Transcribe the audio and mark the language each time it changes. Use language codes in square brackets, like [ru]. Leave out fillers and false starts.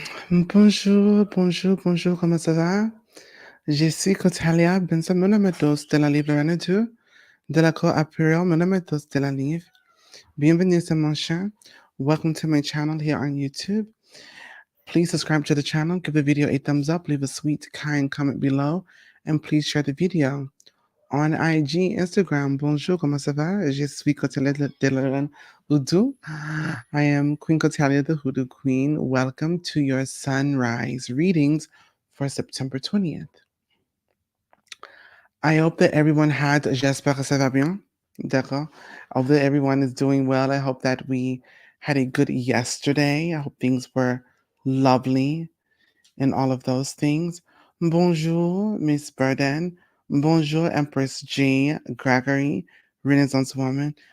[fr] Bonjour, bonjour, bonjour, comment ça va? Je suis Cotalia Benson, mon nom est Dos de la Librana 2, de la Cour Apuriel, mon nom est Dos de la Livre. Bienvenue sur mon channel. [en] Welcome to my channel here on YouTube. Please subscribe to the channel, give the video a thumbs up, leave a sweet, kind comment below, and please share the video. [fr] On IG, Instagram, bonjour, comment ça va? Je suis Cotalia de la Hoodoo. [en] I am Queen Cotalia, the Hoodoo Queen. Welcome to your sunrise readings for September 20th. I hope that everyone had, [fr] j'espère que ça va bien. D'accord. [en] I hope that everyone is doing well. I hope that we had a good yesterday. I hope things were lovely and all of those things. [fr] Bonjour, Miss Burden. Bonjour, Empress Jean Gregory, Renaissance Woman.